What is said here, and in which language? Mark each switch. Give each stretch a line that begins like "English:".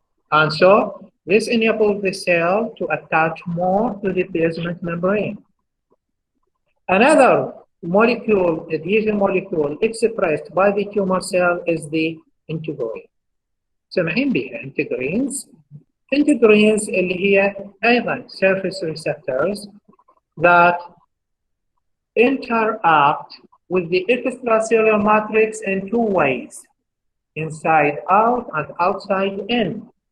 English: And so this enables the cell to attach more to the basement membrane. Another molecule, adhesion molecule expressed by the tumor cell is the integrin.
Arabic: سامعين بها integrins.
English: Integrins
Arabic: اللي هي أيضا
English: surface receptors that interact with the extracellular matrix in two ways, inside out and outside in.